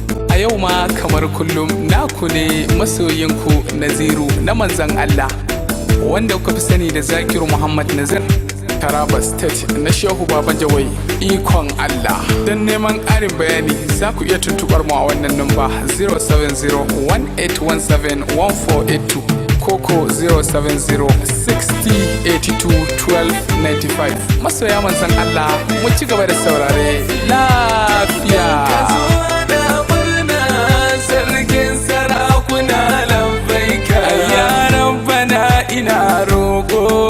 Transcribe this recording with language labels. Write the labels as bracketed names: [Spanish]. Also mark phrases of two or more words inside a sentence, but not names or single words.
[Hausa] A yau ma, kamar kullum, naku ne, masoyinku, Naziru na Manzon Allah, wanda kuka fi sani da Zakiru Muhammad Nazir. Taraba State na Shehu Baban Jawai, ikon Allah. Don neman ƙarin bayani, za ku iya tuntuɓar mu a wannan namba, zero seven zero one eight one seven one four eight two ko, ko zero seven zero sixty eighty-two twelve ninety-five. Masoya manzon Allah, mu ci gaba da saurare lafiya. Ka zo da murna, sarkin sarakuna, labbaika. Ya Rabbana, ina roƙo.